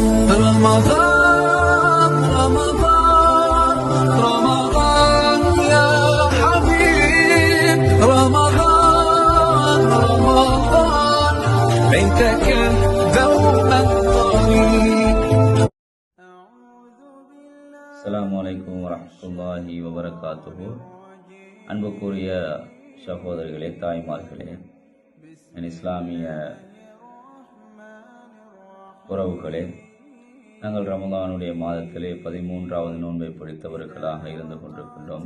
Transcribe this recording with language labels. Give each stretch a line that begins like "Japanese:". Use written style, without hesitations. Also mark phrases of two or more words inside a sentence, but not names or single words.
Arabic: رمضان رمضان رمضان يا حبيب رمضان رمضان ليتك دوما طريق. السلام عليكم ورحمة الله وبركاته.
Tamil: அன்புக்குரிய சகோதரிகளே, தாய்மார்களே, என் இஸ்லாமிய உறவுகளே, நாங்கள் ரமலானுடைய மாதத்திலே 13வது நோன்பை பிடித்தவர்களாக இருந்து கொண்டிருக்கின்றோம்.